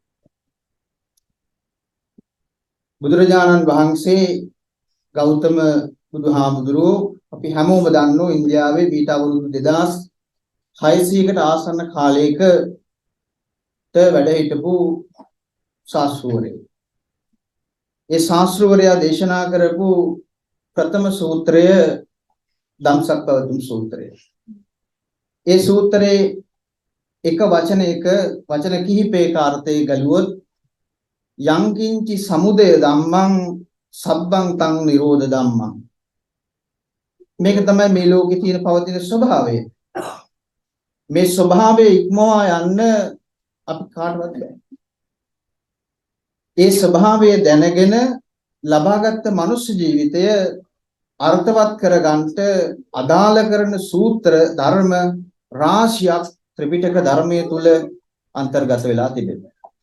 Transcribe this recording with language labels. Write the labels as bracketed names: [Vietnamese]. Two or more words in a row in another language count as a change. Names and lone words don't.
[Sinhala] බුදුරජාණන් වහන්සේ ගෞතම බුදුහාමුදුරුවෝ අපි හැමෝම දන්නෝ ඉන්දියාවේ ඊට අවුරුදු 2600කට ආසන්න කාලයකට වැඩ හිටපු ශාස්ත්‍රවරයෙක්. ඒ ශාස්ත්‍රවරයා දේශනා කරපු ප්‍රථම සූත්‍රය ධම්සක්පවතුම් සූත්‍රය. ඒ සූත්‍රයේ එක වචනයක වචන කිහිපයක අර්ථය ගලුවොත් [Pali] යංකින්චි සමුදය ධම්මං සබ්බං තං නිරෝධ ධම්මං. [Sinhala] මේක තමයි මේ ලෝකේ තියෙන පවතින ස්වභාවය. මේ ස්වභාවය ඉක්මවා යන්න අපි කාටවත් බෑ. ඒ ස්වභාවය දැනගෙන ලබාගත් මනුෂ්‍ය ජීවිතය අර්ථවත් කරගන්නට අදාළ කරන සූත්‍ර ධර්ම රාශියක් ත්‍රිපිටක ධර්මයේ තුල අන්තර්ගත වෙලා තිබෙනවා.